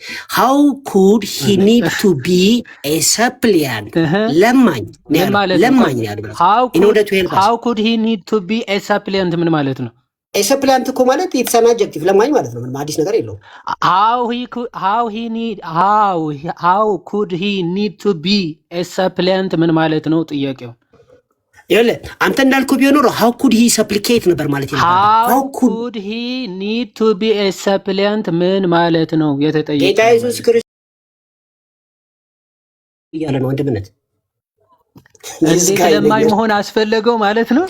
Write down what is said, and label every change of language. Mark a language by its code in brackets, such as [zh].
[en] How could he need to be a suppliant? [am] ለማኝ ለማኝ ያለው [en] How could he need to be a suppliant [am] ምን ማለት ነው? a suppliant እኮ ማለት [en] it's an adjective [am] ለማኝ ማለት ነው። ምንም አዲስ ነገር የለውም። [en] How could he need to be a suppliant [am] ምን ማለት ነው ጥያቄው? ይኸውልህ አንተ እንዳልከው ቢሆን ኖሮ [en] how could he supplicate [am] ነበር ማለት ነው። [en] how could he need to be a suppliant [am] ምን ማለት ነው የተጠየቀው? ጌታ ኢየሱስ ክርስቶስ እያለ ነው ወንድምነት እንዴት ለማኝ መሆን አስፈለገው ማለት ነው?